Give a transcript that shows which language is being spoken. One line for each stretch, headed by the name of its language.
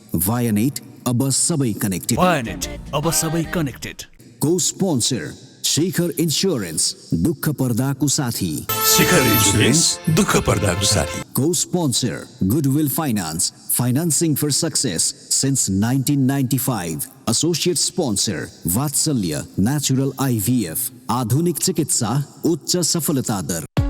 Nepali: Vianet अब सबै connected. Vianet अब सबै connected. Co-sponsor Shikhar Insurance दुःख पर्दाको साथी. शिखर इन्स्योरेन्स दुःख पर्दाको साथी.
English: Co-sponsor Goodwill Finance financing for success since 1995.
Nepali: Associate sponsor Vatsalya Natural IVF आधुनिक चिकित्सा उच्च सफलता दर.